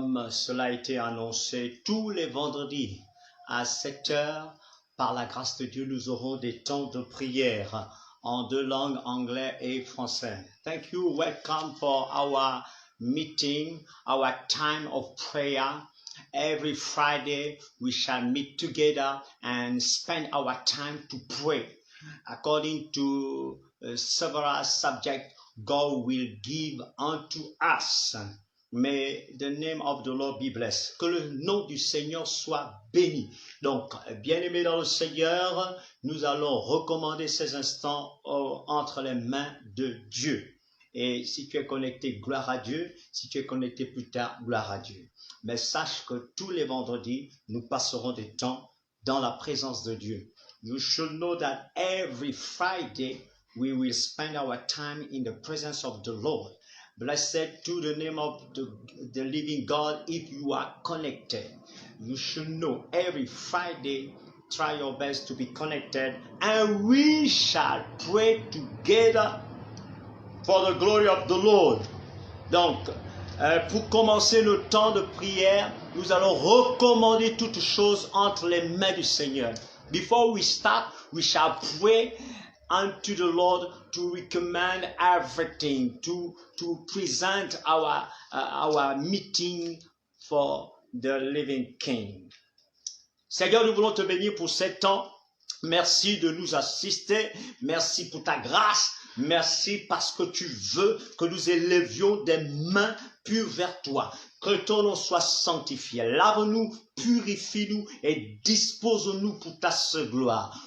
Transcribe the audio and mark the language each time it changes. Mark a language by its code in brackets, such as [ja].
[fr] cela a été annoncé tous les vendredis à 7 heures. Par la grâce de Dieu, nous aurons des temps de prière en deux langues, anglais et français. [en] Thank you. Welcome for our meeting, our time of prayer. Every Friday, we shall meet together and spend our time to pray. According to several subjects, God will give unto us. May the name of the Lord be blessed. [fr] Que le nom du Seigneur soit béni. Donc, bien-aimés dans le Seigneur, nous allons recommander ces instants entre les mains de Dieu. Et si tu es connecté, gloire à Dieu. Si tu es connecté plus tard, gloire à Dieu. Mais sache que tous les vendredis, nous passerons des temps dans la présence de Dieu. [en] You should know that every Friday, we will spend our time in the presence of the Lord. Blessed to the name of the living God if you are connected. You should know every Friday, try your best to be connected, and we shall pray together for the glory of the Lord. [fr] Donc, pour commencer le temps de prière, nous allons recommander toutes choses entre les mains du Seigneur. [en] Before we start, we shall pray unto the Lord to recommend everything, to present our meeting for the living King. [fr] Seigneur, nous voulons te bénir pour ce temps. Merci de nous assister. Merci pour ta grâce. Merci parce que tu veux que nous élevions des mains pures vers toi. Que ton nom soit sanctifié. Lave-nous, purifie-nous et dispose-nous pour ta seule gloire.